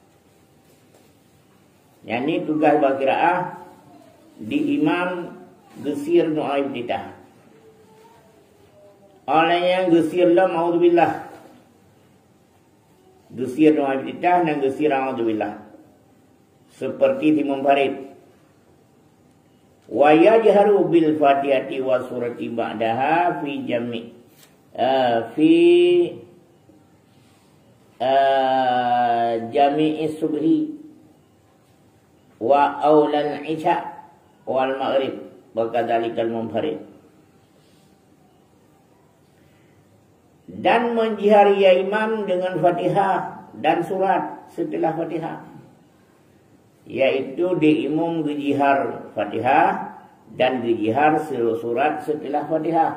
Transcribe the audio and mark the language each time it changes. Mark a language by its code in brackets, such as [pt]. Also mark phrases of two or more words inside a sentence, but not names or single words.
[ms] Yani tugas qiraah di imam gesir doa ibtidah. Olehnya gesirlah ma'udzubillah. Gesir doa ibtidah dan gesir a'udzubillah. Seperti di munfarid. [ar] ويجهر بالفاتحة وسورة بعدها في جميع في جميع صبح وأولى العشاء والمغرب وكذلك المنفرد. [ms] Dan menjihari ya imam dengan Fatihah dan surat setelah Fatihah, yaitu diimum gejihar Fatihah dan gejihar surat setelah Fatihah.